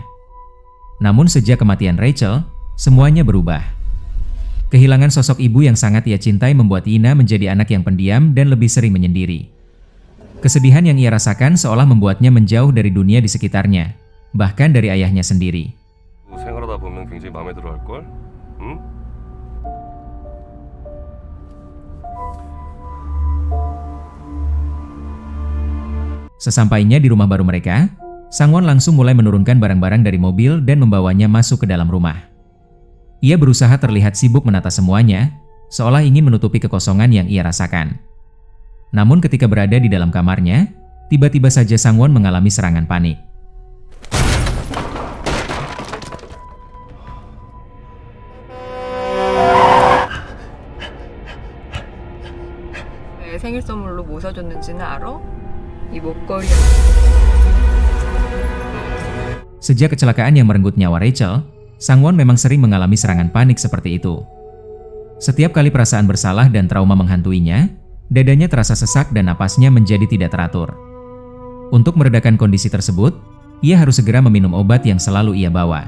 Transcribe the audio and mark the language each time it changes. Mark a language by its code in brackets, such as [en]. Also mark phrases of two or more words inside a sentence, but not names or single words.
[id] Namun sejak kematian Rachel, semuanya berubah. Kehilangan sosok ibu yang sangat ia cintai membuat Yina menjadi anak yang pendiam dan lebih sering menyendiri. Kesedihan yang ia rasakan seolah membuatnya menjauh dari dunia di sekitarnya, bahkan dari ayahnya sendiri. [ko] 생활하다 보면 굉장히 마음에 들어 할 걸? 응? [id] Sesampainya di rumah baru mereka, Sangwon langsung mulai menurunkan barang-barang dari mobil dan membawanya masuk ke dalam rumah. Ia berusaha terlihat sibuk menata semuanya, seolah ingin menutupi kekosongan yang ia rasakan. Namun ketika berada di dalam kamarnya, tiba-tiba saja Sangwon mengalami serangan panik. [ko] 왜 생일 선물로 뭐 사줬는지는 알아? 이 목걸이. [id] Sejak kecelakaan yang merenggut nyawa Rachel, Sangwon memang sering mengalami serangan panik seperti itu. Setiap kali perasaan bersalah dan trauma menghantuinya, dadanya terasa sesak dan napasnya menjadi tidak teratur. Untuk meredakan kondisi tersebut, ia harus segera meminum obat yang selalu ia bawa.